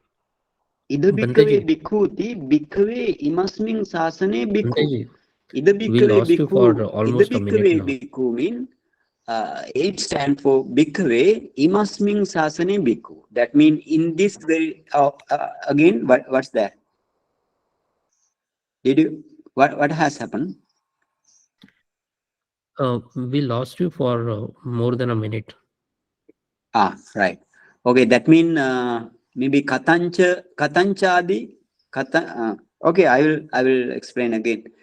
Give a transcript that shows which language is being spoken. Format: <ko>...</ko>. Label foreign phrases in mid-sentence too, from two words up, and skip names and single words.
<pi>Ida bhikkhave</pi> <en>Bhanteji,</en> <pi>bhikkhuti bhikkhave imasmin sasane bhikkhu.</pi> <en>Bhanteji,</en> <pi>Ida</pi> <en>we</en> <pi>bhikkhave</pi> <en>lost you for</en> <pi>bhikkhu. Ida</pi> <en>almost a minute</en> <pi>bhikkhave</pi> <en>now. bhikkhu mean it stands for</en> <pi>bhikkhave imasmin sasane bhikkhu.</pi> <en>That means in this very again what's that? Did you what has happened? We lost you for more than a minute. Right. Okay, that means maybe katanchadi okay, I will explain again.</en>